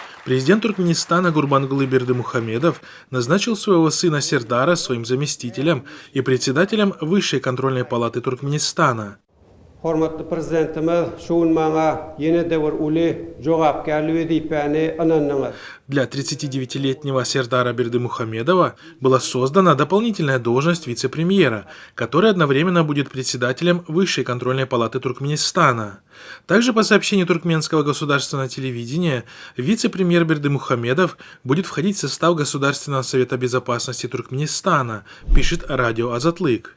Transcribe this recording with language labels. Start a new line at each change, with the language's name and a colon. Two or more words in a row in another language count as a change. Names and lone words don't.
Russian: Президент Туркменистана Гурбангулы Бердымухамедов назначил своего сына Сердара своим заместителем и председателем Высшей контрольной палаты Туркменистана.
Turkmen: Hormatly prezidentimiz şuun maňa ýene dewir uly jogapkärlik wezipäni anandyňyz.
Russian: Для 39-летнего Сердара Бердымухамедова была создана дополнительная должность вице-премьера, который одновременно будет председателем Высшей контрольной палаты Туркменистана. Также, по сообщению Туркменского государственного телевидения, вице-премьер Бердымухамедов будет входить в состав Государственного совета безопасности Туркменистана, пишет радио Азатлык.